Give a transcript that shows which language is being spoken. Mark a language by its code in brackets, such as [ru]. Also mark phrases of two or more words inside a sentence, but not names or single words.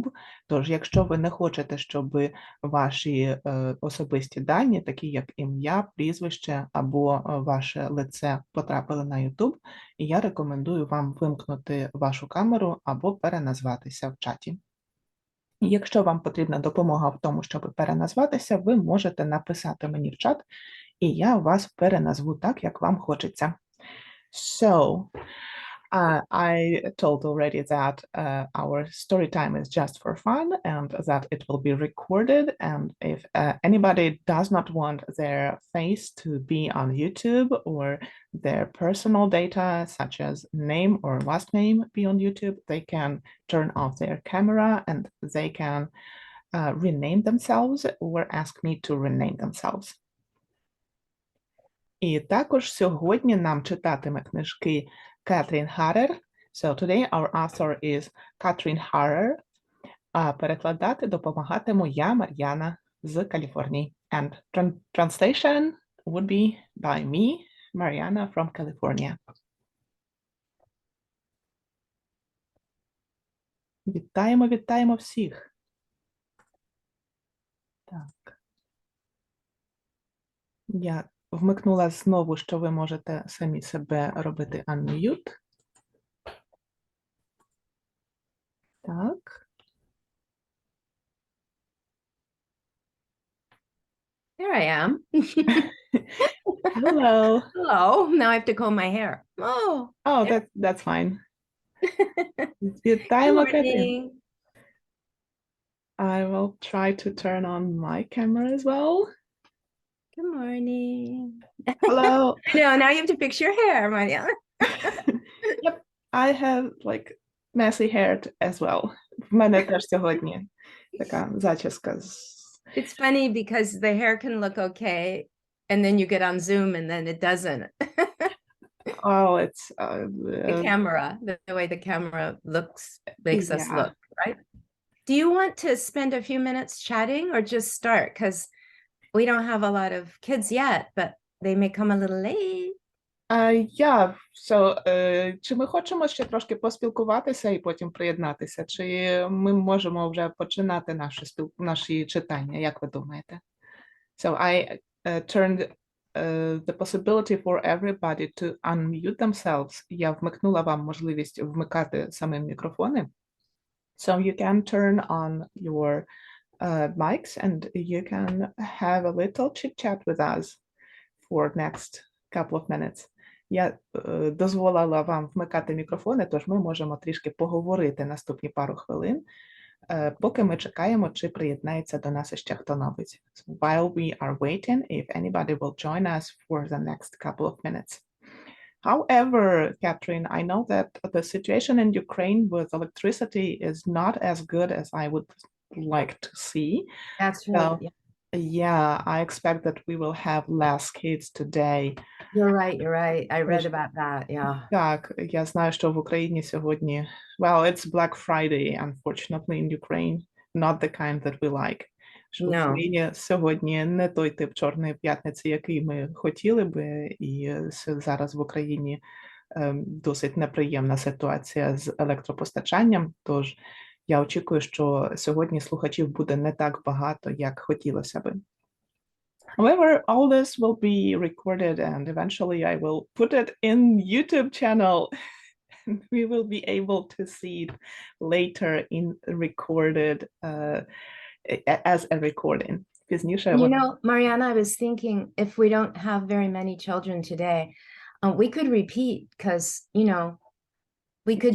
[uk] Тож, якщо ви не хочете, щоб ваші особисті дані, такі як ім'я, прізвище або ваше лице потрапили на YouTube, я рекомендую вам вимкнути вашу камеру або переназватися в чаті. Якщо вам потрібна допомога в тому, щоб переназватися, ви можете написати мені в чат, і я вас переназву так, як вам хочеться. [en] So, I told already that our story time is just for fun and that it will be recorded. And if anybody does not want their face to be on YouTube or their personal data, such as name or last name, be on YouTube, they can turn off their camera and they can rename themselves or ask me to rename themselves. [uk] І також сьогодні нам читатиме книжки Katharine Harer. [en] So today our author is Katharine Harer. [uk] А перекладати допомагатиму я, Marianna, з Каліфорнії. [en] And translation would be by me, Marianna from California. [uk] Вітаємо, вітаємо всіх. Так. Я вмикнула знову, що ви можете самі себе робити unmute. Так. [en] There I am. Hello. Hello. Now I have to comb my hair. Oh. Oh, that's fine. Good [uk] Вітаємо, Katharine. [en] morning. I will try to turn on my camera as well. Good morning. Hello. I know, now you have to fix your hair, Marianna. Yep, I have like messy hair as well. [uk] В мене теж сьогодні така зачіска. [en] It's funny because the hair can look okay and then you get on Zoom and then it doesn't. Oh, it's The camera, the way the camera looks makes us look, right? Do you want to spend a few minutes chatting or just start? Because we don't have a lot of kids yet, but they may come a little late. Yeah, so, [uk] чи ми хочемо ще трошки поспілкуватися і потім приєднатися? Чи ми можемо вже починати наші читання? Як ви думаєте? [en] So I turned the possibility for everybody to unmute themselves. [uk] Я вмикнула вам можливість вмикати самі мікрофони. [en] So you can turn on your mics and you can have a little chit-chat with us for next couple of minutes. [uk] Я дозволила вам вмикати мікрофони, тож ми можемо трішки поговорити наступні пару хвилин, поки ми чекаємо, чи приєднається до нас ще хто-небудь. [en] So while we are waiting, if anybody will join us for the next couple of minutes. However, Katharine, I know that the situation in Ukraine with electricity is not as good as I would like to see. That's right. So, yeah, I expect that we will have less kids today. You're right, you're right. I read about that, yeah. [uk] Так, я знаю, що в Україні сьогодні, [en] well, it's Black Friday, unfortunately, in Ukraine, not the kind that we like. [uk] Що в Україні сьогодні не той тип Чорної п'ятниці, який ми хотіли би, і зараз в Україні досить неприємна ситуація з електропостачанням, тож я очікую, що сьогодні слухачів буде не так багато, як хотілося би. [en] However, all this will be recorded and eventually I will put it in YouTube channel and we will be able to see it later in recorded as a recording. You know, Marianna, I was thinking if we don't have very many children today, we could repeat because, you know, We could,